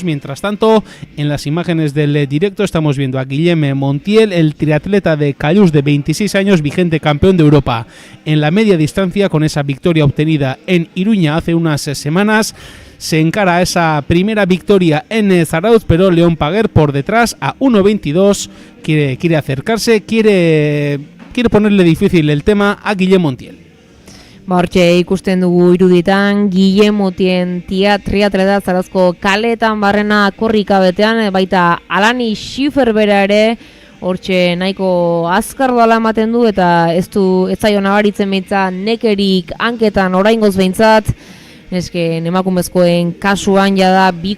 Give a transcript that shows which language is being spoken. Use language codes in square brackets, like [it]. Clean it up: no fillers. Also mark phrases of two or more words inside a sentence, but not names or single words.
[es] Mientras tanto, en las imágenes del directo estamos viendo a Guillem Montiel, el triatleta de Callús de 26 años, vigente campeón de Europa en la media distancia, con esa victoria obtenida en Iruña hace unas semanas. Se encara a esa primera victoria en Zarauz, pero León Paguer por detrás a 1.22 quiere acercarse, quiere ponerle difícil el tema a Guillem Montiel. [eu] Hortxe ikusten dugu iruditan, Guillem Montiel triatleta Zarauzko kaletan barrena korrika betean, baita Alanis Siffert bera ere, hortxe nahiko azkar doala ematen du, eta ez zaio nabaritzen behintzat nekerik hanketan oraingoz behintzat, nesken emakumezkoen kasuan jada